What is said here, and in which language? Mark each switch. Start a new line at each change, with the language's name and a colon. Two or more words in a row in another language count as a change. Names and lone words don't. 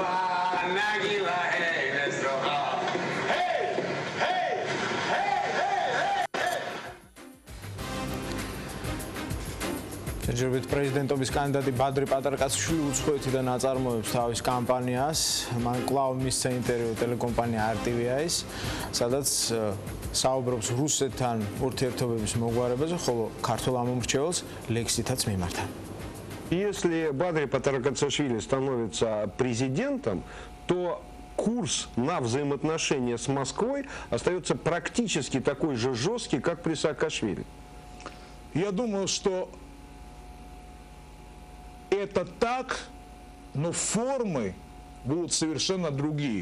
Georgian: შეჯერებით პრეზიდენტობის კანდიდატი ბადრი პატარკაციშვილი უცხოეთიდან აწარმოებს თავის კამპანიას. მან კვლავ მისცა ინტერვიუ ტელეკომპანია RTV-ის, სადაც საუბრობს რუსეთთან ურთიერთობების მოგვარებაზე, ხოლო ქართულ ამომრჩეველს ლექსითაც მიმართა.
Russian: Если Бадри Патаркацишвили становится президентом, то курс на взаимоотношения с Москвой остается практически такой же жесткий, как при Саакашвили. Я думаю, что это так, но формы будут совершенно другие.